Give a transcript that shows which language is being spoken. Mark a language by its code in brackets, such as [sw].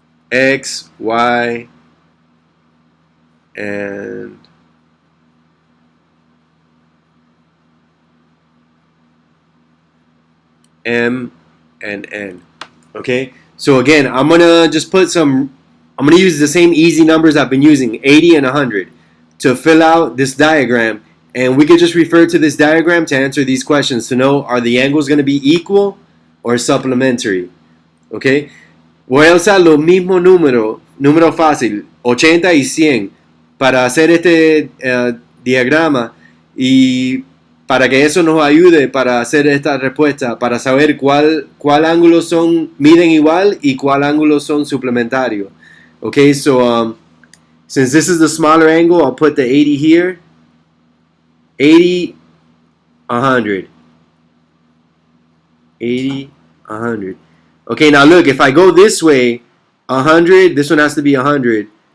[en] X, Y, and M and N. Okay? So again, I'm going to just I'm going to use the same easy numbers I've been using, 80 and 100, to fill out this diagram. And we could just refer to this diagram to answer these questions to know, are the angles going to be equal or supplementary? Okay? [es] Voy a usar los mismos número fácil, 80 y 100, para hacer este diagrama y para que eso nos ayude para hacer esta respuesta, para saber cuál ángulo miden igual y cuál ángulo son suplementarios. [en] Okay, so since this is the smaller angle, I'll put the 80 here. 80, 100. 80, 100. Okay, now look, if I go this way, 100, this one has to be 100.